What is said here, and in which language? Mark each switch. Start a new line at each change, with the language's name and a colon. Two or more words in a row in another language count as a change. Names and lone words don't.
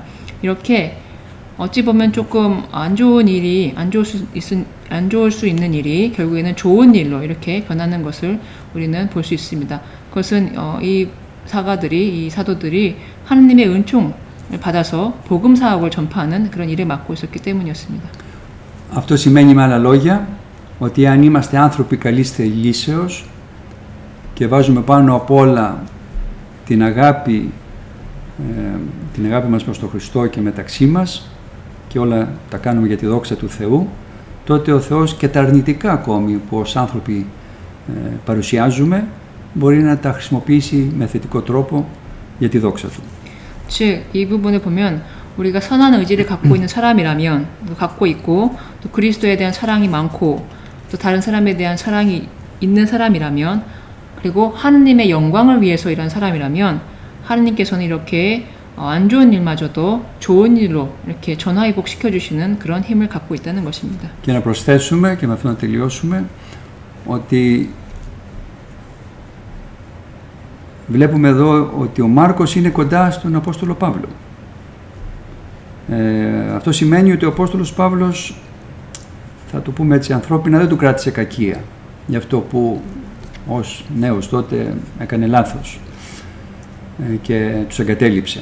Korean: 이렇게 어찌 보면 조금 안 좋을 수 있는 일이 결국에는 좋은 일로 이렇게 변하는 것을 우리는 볼 수 있습니다. 그것은 이 사도들이 하느님의 은총을 받아서 복음 사역을 전파하는 그런 일을 맡고 있었기 때문이었습니다.
Greek: Αυτό σημαίνει με άλλα λόγια ότι αν είμαστε άνθρωποι καλής θελήσεως και βάζουμε πάνω απ' όλα την αγάπη μας προς τον Χριστό και μεταξύ μας και όλα τα κάνουμε για τη δόξα του Θεού, τότε ο Θεός και τα αρνητικά ακόμη που ως άνθρωποι παρουσιάζουμε μπορεί να τα χρησιμοποιήσει με θετικό τρόπο για τη δόξα του.
Korean: 즉, 이 부분을 보면 우리가 선한 의지를 갖고 있는 사람이라면, 갖고 있고 또 그리스도에 대한 사랑이 많고 또 다른 사람에 대한 사랑이 있는 사람이라면, 그리고 하느님의 영광을 위해서 일하는 사람이라면 하느님께서는 이렇게 안 좋은 일마저도 좋은 일로 이렇게 전화위복 시켜주시는 그런 힘을 갖고 있다는 것입니다.
Greek: Και να προσθέσουμε και με αυτό να τελειώσουμε ότι βλέπουμε εδώ ότι ο Μάρκος είναι κοντά στον Απόστολο Παύλο. Αυτό σημαίνει ότι ο Απόστολος Παύλος, θα το πούμε έτσι ανθρώπινα, δεν του κράτησε κακία για αυτό που ως νέος τότε έκανε λάθος και τους εγκατέλειψε.